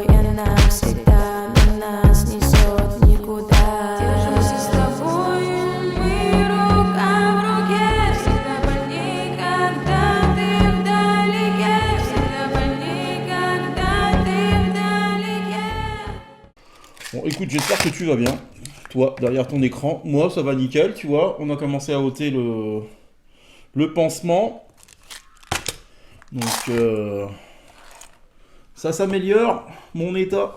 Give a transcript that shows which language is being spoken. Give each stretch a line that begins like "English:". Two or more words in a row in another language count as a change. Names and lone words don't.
Russian: Я навсегда, но нас несет никуда. Держимся с тобой, мы рука в руке. Всегда больней, когда ты вдалеке. Всегда больней, когда ты вдалеке.
French: Bon écoute, j'espère que tu vas bien. Toi, derrière ton écran. Moi, ça va nickel, tu vois. On a commencé à ôter le pansement. Donc, ça s'améliore, mon état.